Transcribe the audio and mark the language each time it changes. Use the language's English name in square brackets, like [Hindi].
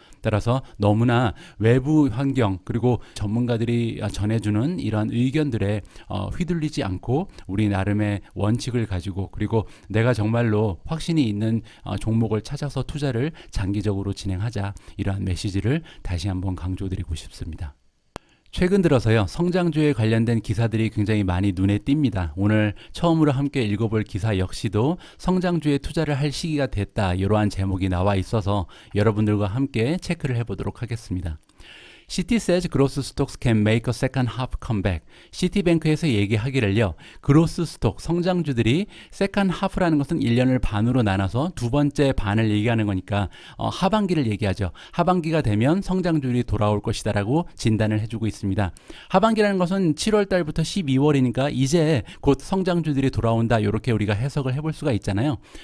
[Korean] 따라서 너무나 외부 환경, 그리고 전문가들이 전해주는 이러한 의견들에 휘둘리지 않고 우리 나름의 원칙을 가지고, 그리고 내가 정말로 확신이 있는 종목을 찾아서 투자를 장기적으로 진행하자, 이러한 메시지를 다시 한번 강조드리고 싶습니다. 최근 들어서요, 성장주에 관련된 기사들이 굉장히 많이 눈에 띕니다. 오늘 처음으로 함께 읽어볼 기사 역시도 성장주에 투자를 할 시기가 됐다, 이러한 제목이 나와 있어서 여러분들과 함께 체크를 해보도록 하겠습니다. [English] Citi says growth stocks can make a second half comeback. [Korean] 시티뱅크에서 얘기하기를요, 그로스 스톡, 성장주들이 세컨 하프라는 것은 1년을 반으로 나눠서 두 번째 반을 얘기하는 거니까 하반기를 얘기하죠. 하반기가 되면 성장주들이 돌아올 것이다 라고 진단을 해주고 있습니다. 하반기라는 것은 7월 달부터 12월이니까 이제 곧 성장주들이 돌아온다, 이렇게 우리가 해석을 해볼 수가 있잖아요.